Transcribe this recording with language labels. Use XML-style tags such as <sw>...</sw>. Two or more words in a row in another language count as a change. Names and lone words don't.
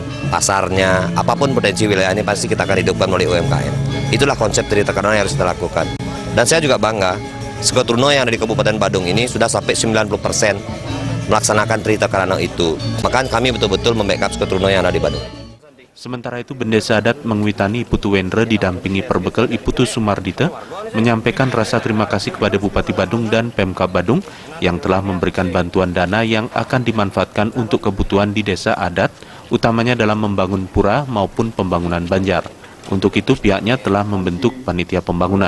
<id>Pasarnya, apapun potensi wilayahnya pasti kita akan hidupkan melalui UMKM. Itulah konsep Trihitakarana yang harus kita lakukan. Dan saya juga bangga, Seketruna yang ada di Kabupaten Badung ini sudah sampai 90% melaksanakan Trihitakarana itu. Maka kami betul-betul membackup Seketruna yang ada di Badung. Sementara itu, Bendesa Adat Mengui Tani Iputu Wendra didampingi Perbekal Iputu Sumardita menyampaikan rasa terima kasih kepada Bupati Badung dan Pemkab Badung yang telah memberikan bantuan dana yang akan dimanfaatkan untuk kebutuhan di Desa Adat, utamanya dalam membangun pura maupun pembangunan banjar. Untuk itu pihaknya telah membentuk panitia pembangunan.</id>